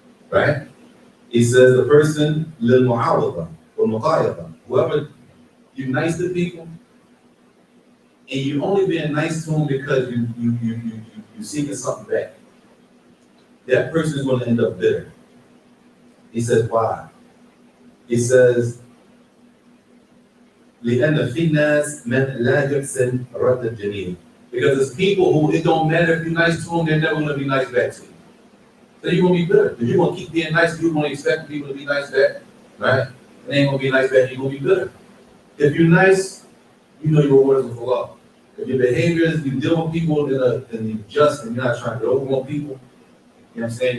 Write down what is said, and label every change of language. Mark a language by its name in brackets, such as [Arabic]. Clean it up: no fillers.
[English] Right? He says the person, lil mu'awada or muqayyada, whoever you're nice to people, and you only being nice to them because you seeking something back, that person is going to end up bitter. He says, why? He says, [Arabic] لأن في ناس من لا يحسن رد الجميل. [English] Because it's people who, it don't matter if you're nice to them, they're never going to be nice back to you. So you're going to be bitter. If you're going to keep being nice, you're going to expect people to be nice back, right? They ain't going to be nice back, you're going to be bitter. If you're nice, you know your rewards with Allah. If your behavior is you deal with people and you're just and you're not trying to overwhelm people, you know what I'm saying?